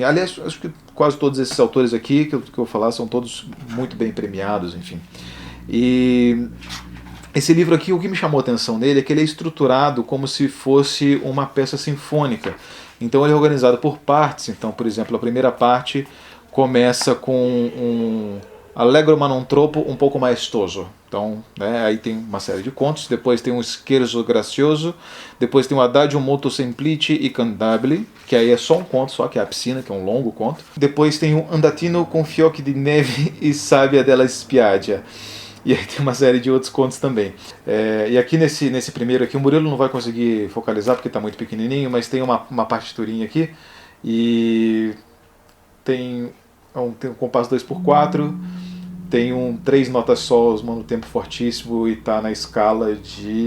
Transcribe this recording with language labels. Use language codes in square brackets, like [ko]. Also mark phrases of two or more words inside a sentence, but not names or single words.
[pt] Aliás, acho que quase todos esses autores aqui que eu vou falar são todos muito bem premiados, enfim. E esse livro aqui, o que me chamou a atenção nele é que ele é estruturado como se fosse uma peça sinfônica. Então ele é organizado por partes. Então, por exemplo, a primeira parte começa com um [it] Allegro ma non troppo, [pt] um pouco maestoso. Então, né, aí tem uma série de contos, depois tem um [it] Scherzo Gracioso, [pt] depois tem um [it] Adagio molto semplice e cantabile, [pt] que aí é só um conto, só que é a piscina, que é um longo conto. Depois tem um [it] Andatino con fiocchi di neve e sabbia della spiaggia. [pt] E aí tem uma série de outros contos também. E aqui nesse primeiro aqui, o Murilo não vai conseguir focalizar porque está muito pequenininho, mas tem uma partiturinha aqui e tem um compasso 2x4, tem 3 notas solos, mano, tempo fortíssimo, e tá na escala de...